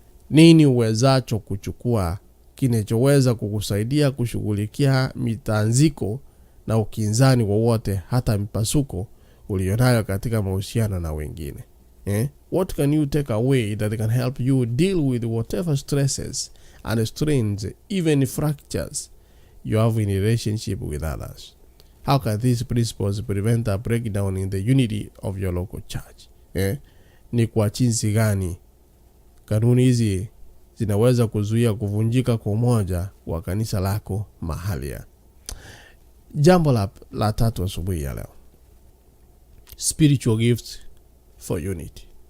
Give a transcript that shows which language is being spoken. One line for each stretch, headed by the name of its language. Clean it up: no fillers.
Swahili: Nini uwezacho kuchukua kinachoweza kukusaidia kushughulikia mitanziko na ukinzani wowote, hata mipasuko ulionayo katika mahusiano na wengine?
English: What can you take away that can help you deal with whatever stresses and strains, even fractures, you have in relationship with others? How can these principles prevent a breakdown in the unity of your local church?
Swahili: Ni kwa jinsi gani kanuni hizi zinaweza kuzuia kuvunjika kwa umoja wa kanisa lako mahali? Jambo la tatu asubuhi ya leo.
English: Spiritual gifts for unity.